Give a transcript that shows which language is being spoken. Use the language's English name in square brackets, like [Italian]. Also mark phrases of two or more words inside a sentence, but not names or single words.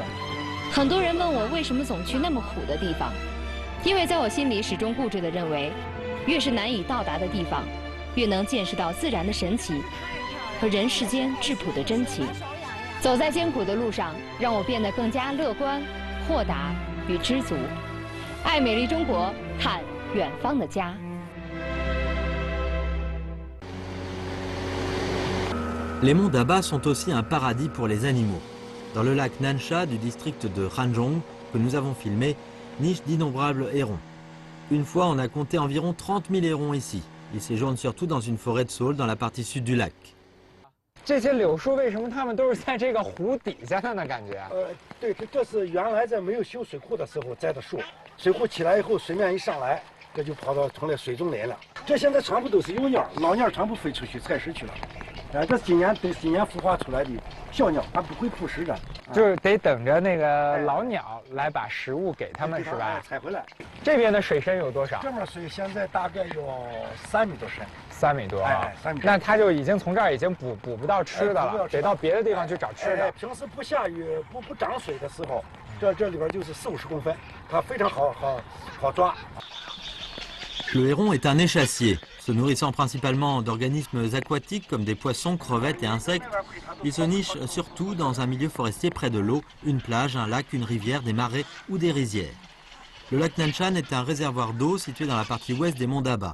[Chinese] 很多人问我为什么总去那么苦的地方，因为在我心里始终固执地认为，越是难以到达的地方，越能见识到自然的神奇和人世间质朴的真情。走在艰苦的路上，让我变得更加乐观、豁达与知足。爱美丽中国，看远方的家。 [French] Les monts d'Abba sont aussi un paradis pour les animaux. Dans le lac Nansha du district de Hanzhong, que nous avons filmé, nichent d'innombrables hérons. Une fois, on a compté environ 30 000 hérons ici. Ils séjournent surtout dans une forêt de saules dans la partie sud du lac. [Chinese] 这些柳树为什么它们都是在这个湖底下的呢？感觉？对，这是原来在没有修水库的时候栽的树，水库起来以后，水面一上来，这就跑到成了水中林了。这现在全部都是幼鸟，老鸟全部飞出去采食去了。这是今年孵化出来的小鸟，它不会扑食的，就是得等着那个老鸟来把食物给它们，是吧？采回来。这边的水深有多少？这面水现在大概有3米多深。 3米多啊，3米。那它就已经从这儿已经补不到吃的了，得到别的地方去找吃的。平时不下雨、不涨水的时候，这里边就是40-50公分，它非常好抓。 [French] Le héron est un échassier. Se nourrissant principalement d'organismes aquatiques comme des poissons, crevettes et insectes, il se niche surtout dans un milieu forestier près de l'eau, une plage, un lac, une rivière, des marais ou des rizières. Le lac Nanshan est un réservoir d'eau situé dans la partie ouest des monts d'Abba.